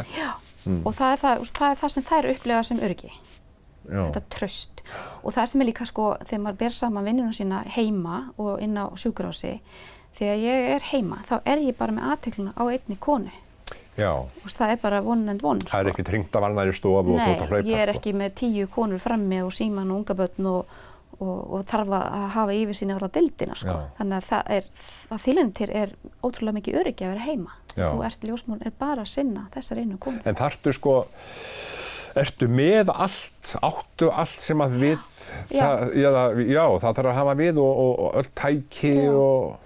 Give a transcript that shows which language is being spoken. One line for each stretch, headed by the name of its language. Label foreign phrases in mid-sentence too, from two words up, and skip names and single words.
Icelandic: Já. Og það er það sem þær upplifa sem öryggi. Já. Þetta traust. Og það sem er líka sko, þegar maður ber saman vinnuna sína heima og inn á sjúkrahúsi, þegar ég er heima, þá er ég bara með athyglina á einni konu. Já. Og það er bara
English: one and one.
Icelandic: Það er ekki hringt af annarri stofu og þú ert að hlaupa. Nei, ég er ekki með 10 konur frammi og síman og unga börn og þarf að hafa yfirsýn á alla deildina sko. Já. Þannig að þýlunum til er ótrúlega mikið öryggi að vera heima. Já. Þú ert ljósmóðir bara að sinna þessar einu konu. En þarftu sko, ertu með allt, áttu allt sem að við, það þarf að hafa við og öll tæki og...